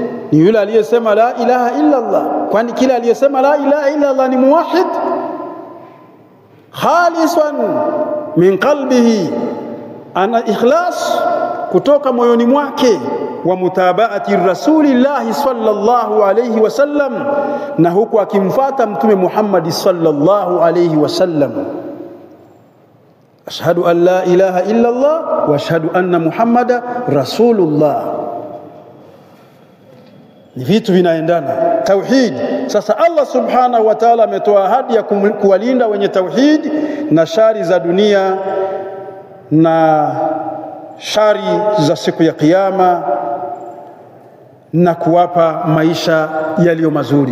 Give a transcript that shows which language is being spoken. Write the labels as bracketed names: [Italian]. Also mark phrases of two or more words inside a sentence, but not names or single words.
[Swahili] Ni yule aliyesema [Arabic] لا إله إلا الله. [Swahili] Kwani kila aliyesema [Arabic] لا إله إلا الله [Swahili] ni muwahhid, [Arabic] خالصا من قلبه, [Swahili] ana ikhlas kutoka moyoni mwake, [Arabic] ومتابعا لرسول الله صلى الله عليه وسلم, [Swahili] na huku akimfuata mtume Muhammad [Arabic] صلى الله عليه وسلم. أشهد أن لا إله إلا الله وأشهد أن محمدا رسول الله. [Swahili] Ni vitu vinaendana, tauhid. Sasa Allah [Arabic] سبحانه وتعالى [Swahili] ametoa ahadi ya kuwalinda wenye tauhid na shari za dunia na shari za siku ya kiyama, na kuwapa maisha yaliyo mazuri.